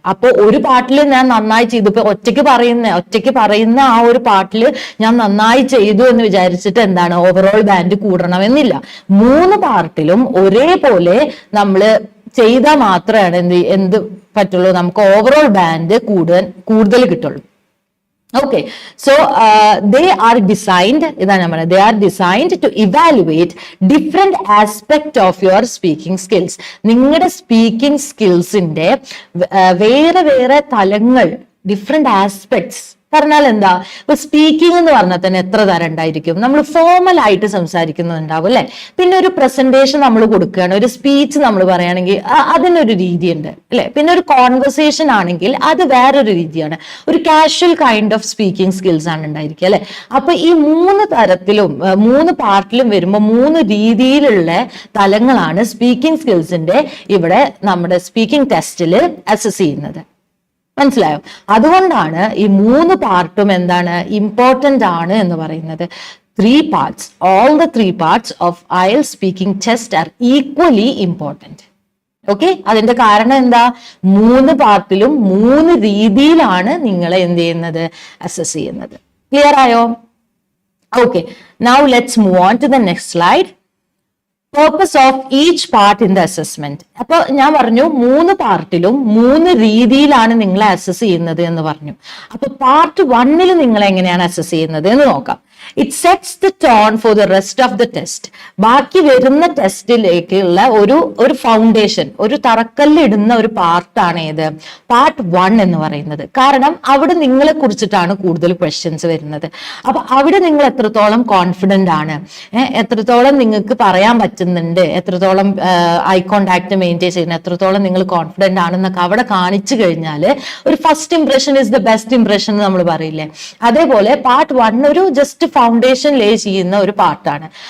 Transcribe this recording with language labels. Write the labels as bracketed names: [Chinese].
[Malayalam] അപ്പൊ ഒരു പാർട്ടിൽ ഞാൻ നന്നായി ചെയ്തു, ഇപ്പൊ ഒറ്റയ്ക്ക് പറയുന്ന ആ ഒരു പാർട്ടിൽ ഞാൻ നന്നായി ചെയ്തു എന്ന് വിചാരിച്ചിട്ട് എന്താണ് ഓവറോൾ ബാൻഡ് കൂടണമെന്നില്ല. 3 പാർട്ടിലും ഒരേപോലെ നമ്മള് ചെയ്താൽ മാത്രമാണ് എന്ത് പറ്റുള്ളൂ, നമുക്ക് ഓവറോൾ ബാൻഡ് കൂടുതൽ കിട്ടുള്ളൂ. [English] Okay, so they are designed, they are designed to evaluate different aspect of your speaking skills. [Malayalam] നിങ്ങളുടെ സ്പീക്കിംഗ് സ്കിൽസിന്റെ വേറെ തലങ്ങൾ, ഡിഫറെന്റ് ആസ്പെക്ട്സ് പറഞ്ഞാൽ എന്താ? ഇപ്പൊ സ്പീക്കിംഗ് എന്ന് പറഞ്ഞാൽ തന്നെ എത്ര തരം ഉണ്ടായിരിക്കും. നമ്മൾ ഫോർമൽ ആയിട്ട് സംസാരിക്കുന്നുണ്ടാവും അല്ലെ, പിന്നെ ഒരു പ്രസന്റേഷൻ നമ്മൾ കൊടുക്കുകയാണ്, ഒരു സ്പീച്ച് നമ്മൾ പറയുകയാണെങ്കിൽ അതിനൊരു രീതിയുണ്ട് അല്ലെ, പിന്നെ ഒരു കോൺവെർസേഷൻ ആണെങ്കിൽ അത് വേറൊരു രീതിയാണ്, ഒരു [English] casual kind of speaking skills [Malayalam] ആണ് ഉണ്ടായിരിക്കുക അല്ലെ. അപ്പൊ ഈ 3 തരത്തിലും 3 പാർട്ടിലും വരുമ്പോൾ 3 രീതിയിലുള്ള തലങ്ങളാണ് സ്പീക്കിംഗ് സ്കിൽസിന്റെ ഇവിടെ നമ്മുടെ സ്പീക്കിംഗ് ടെസ്റ്റിൽ അസസ് ചെയ്യുന്നത്. മനസ്സിലായോ? അതുകൊണ്ടാണ് ഈ 3 പാർട്ടും എന്താണ് ഇമ്പോർട്ടന്റ് ആണ് എന്ന് പറയുന്നത്. [English] 3 parts, all the 3 parts of IELTS speaking test are equally important. [Malayalam] Okay, അതിന്റെ കാരണം എന്താ? 3 പാർട്ടിലും 3 രീതിയിലാണ് നിങ്ങളെ എന്ത് ചെയ്യുന്നത്, അസസ് ചെയ്യുന്നത്. ക്ലിയർ ആയോ? [English] Okay, now let's move on to the next slide. Purpose of each part in the assessment. [Malayalam] അപ്പൊ ഞാൻ പറഞ്ഞു 3 പാർട്ടിലും 3 രീതിയിലാണ് നിങ്ങളെ അസസ് ചെയ്യുന്നത് എന്ന് പറഞ്ഞു. അപ്പൊ പാർട്ട് 1 നിങ്ങൾ എങ്ങനെയാണ് അസസ് ചെയ്യുന്നത് എന്ന് നോക്കാം. [English] It sets the tone for the rest of the test. [Malayalam] ബാക്കി വരുന്ന ടെസ്റ്റിലേക്കുള്ള ഒരു ഫൗണ്ടേഷൻ, ഒരു തറക്കല്ലിടുന്ന ഒരു പാർട്ടാണ് ഏത്, പാർട്ട് 1 എന്ന് പറയുന്നത്. കാരണം അവിടെ നിങ്ങളെ കുറിച്ചിട്ടാണ് കൂടുതൽ ക്വസ്റ്റ്യൻസ് വരുന്നത്. അപ്പൊ അവിടെ നിങ്ങൾ എത്രത്തോളം കോൺഫിഡന്റ് ആണ്, എത്രത്തോളം നിങ്ങൾക്ക് പറയാൻ പറ്റുന്നുണ്ട്, എത്രത്തോളം ഐ കോണ്ടാക്ട് മെയിൻറ്റെയിൻ ചെയ്യുന്നത്, എത്രത്തോളം നിങ്ങൾ കോൺഫിഡന്റ് ആണെന്നൊക്കെ അവിടെ കാണിച്ചു കഴിഞ്ഞാൽ ഒരു [English] first impression is the best impression [Malayalam] എന്ന് നമ്മൾ പറയില്ലേ, അതേപോലെ പാർട്ട് 1 ഒരു ജസ്റ്റ് ഫൗണ്ടേഷൻ ലേ ചെയ്യുന്ന ഒരു പാർട്ടാണ്.